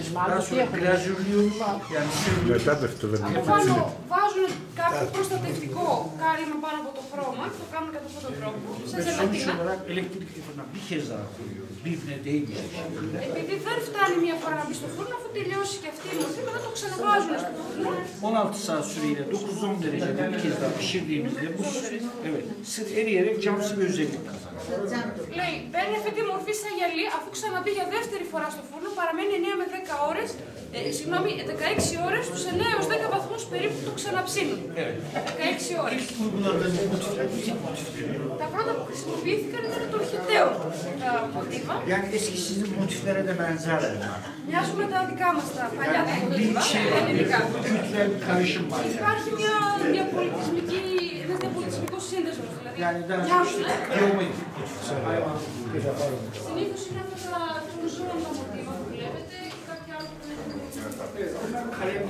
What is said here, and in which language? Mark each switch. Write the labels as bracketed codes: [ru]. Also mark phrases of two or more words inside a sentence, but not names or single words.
[el] Πάνω βάζουν κάποιο προστατευτικό κάλυμα πάνω από το χρώμα και το κάνουν κατά αυτόν τον τρόπο. Σε ζελατίνα. Επειδή δεν φτάνει μία φορά να μπει στο φούρνο, αφού τελειώσει και αυτή η μορφή, μετά το ξαναβάζουν στο φούρνο. [tr] 16 saat süreyle 9-10 derecede bir kez daha pişirdiğimizde bu evet, sır eriyerek camsı bir özellik kazanır. [el] Λέει, παίρνει αυτή τη μορφή σαν γυαλί, αφού ξαναμπεί για δεύτερη φορά στο φούρνο, παραμένει 9 με 10 ώρες, συγγνώμη, 16 ώρες, στους 9 έως 10 βαθμούς περίπου το ξαναψύνουν. 16 ώρες. Τα πρώτα που χρησιμοποιήθηκαν ήταν το ορχετέο τα μοτίβα. [tr] Yani eski sizin motiflere de benzerler. [el] Μοιάζουν με τα δικά μας τα παλιά τα μοτίβα, τα ελληνικά. Υπάρχει ένας διαπολιτισμικός σύνδεσμος, δηλαδή μοιάζουν. Συνήθως είναι αυτά των ζώων τα μοτίβα που βλέπετε και κάποια άλλα που είναι.